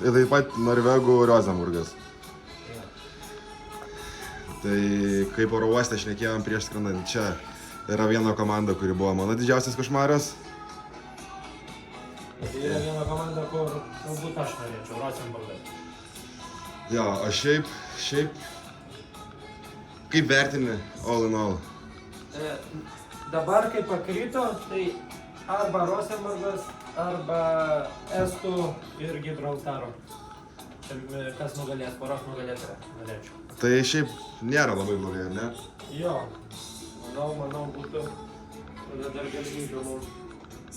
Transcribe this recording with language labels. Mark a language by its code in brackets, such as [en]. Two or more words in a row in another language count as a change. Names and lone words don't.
[lt] Ir taip pat Norvegų Rosenburgas. Tai kaip oro uoste šnekėjom prieš skrendant čia, yra viena komanda, kuri buvo mano didžiausias košmaras. Tai yra viena komanda, kur galbūt aš norėčiau, Rosenburgas. Jo, o šiaip, kaip vertini [en] all in all? [lt] Dabar kai pakrito, tai arba Rosenburgas, arba Estų ir Gibraltaro. Kas nugalės, poros nugalėtoją, norėčiau. Tai šiaip nėra labai blogai, ar ne? Jo, manau būtų tada dar galimybių mums.